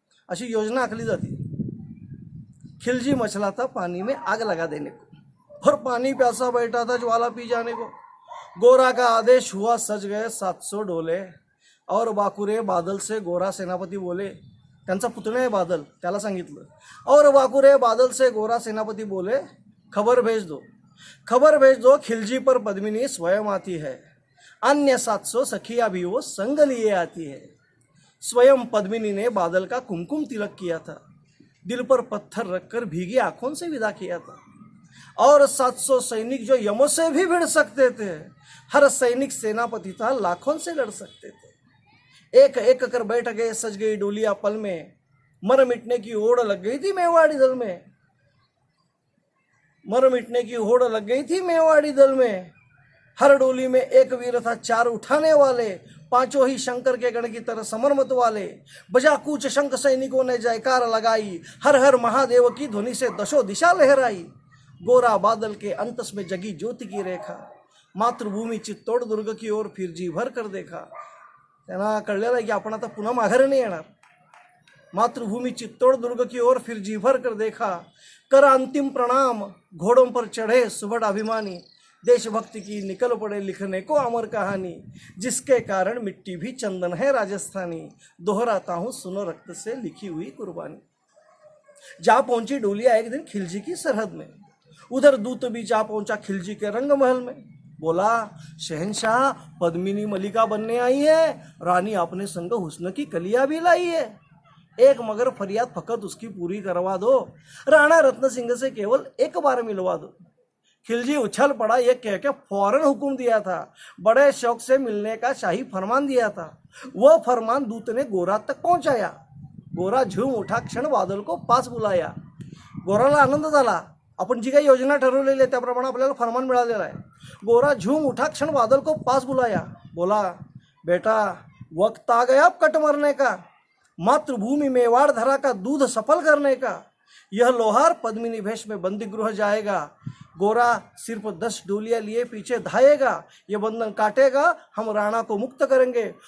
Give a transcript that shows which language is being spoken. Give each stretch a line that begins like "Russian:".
Marathi: अशी योजना आखली जाते.
Hindi: खिलजी मचला था पानी में आग लगा देने को, और पानी प्यासा बैठा था ज्वाला पी जाने को. गोरा का आदेश हुआ, सज गए 700 डोले, और बाकुरे बादल से गोरा सेनापती बोले.
Marathi: त्यांचा पुतण्या आहे बादल, त्याला सांगितलं.
Hindi: और बाकुरे बादल से गोरा सेनापती बोले, खबर भेज दो खिलजी पर पद्मिनी स्वयं आती है, अन्य 700 सखिया भी वो संग लिए आती है. स्वयं पद्मिनी ने बादल का कुमकुम तिलक किया था, दिल पर पत्थर रखकर भीगी आंखों से विदा किया था। और 700 सैनिक जो यमों से भी भिड़ सकते थे, हर सैनिक सेनापति था, लाखों से लड़ सकते थे। एक एक कर बैठ गए, सज गई डोलियां पल में, मर मिटने की होड़ लग गई थी मेवाड़ी दल में, मर मिटने की होड़ लग गई थी मेवाड़ी दल में। हर डोली में एक वीर था, 4 उठाने वाले, 5 ही शंकर के गण की तरह समर मत वाले। बजा कूच शंख सैनिकों ने जयकार लगाई, हर हर महादेव की ध्वनि से दशो दिशा लहराई। गोरा बादल के अंतस में जगी ज्योति की रेखा, मातृभूमी चित्तोड दुर्ग की ओर फिर जी भर कर देखा।
Marathi: त्यांना कळलेलं आहे की आपण आता पुन्हा माघारी नाही येणार।
Hindi: मातृभूमि चित्तौड़ दुर्ग की ओर फिर जी भर कर देखा, कर अंतिम प्रणाम घोड़ों पर चढ़े सुबह अभिमानी। देशभक्ति की निकल पड़े लिखने को अमर कहानी, जिसके कारण मिट्टी भी चंदन है राजस्थानी। दोहराता हूँ सुनो रक्त से लिखी हुई कुर्बानी। जा पहुंची डोलिया एक दिन खिलजी की सरहद में, उधर दूत भी जा पहुंचा खिलजी के रंग महल में। बोला, शहनशाह पद्मिनी मलिका बनने आई है, रानी अपने संग हुस्न की कलिया भी लाई है। एक मगर फरियाद फकत उसकी पूरी करवा दो, राणा रत्न सिंह से केवल एक बार मिलवा दो। खिलजी उछल पड़ा, ये कह के फौरन हुक्म दिया था, बड़े शौक से मिलने का शाही फरमान दिया था। वह फरमान दूत ने गोरा तक पहुंचाया। गोरा झूम उठा, क्षण बादल को पास बुलाया।
Marathi: गोराला आनंद झाला, आपण जी काही योजना ठरवलेली आहे त्याप्रमाणे आपल्याला फरमान मिळालेला आहे।
Hindi: गोरा झूम उठा, क्षण बादल को पास बुलाया। बोला, बेटा वक्त आ गया अब कट मरने का, मातृभूमि मेवाड़ धरा का दूध सफल करने का। यह लोहार पद्मिनी भेष में बंदी गृह जाएगा। गोरा सिर्फ 10 डोलियां लिए पीछे धाएगा, ये बंधन काटेगा, हम राणा को मुक्त करेंगे।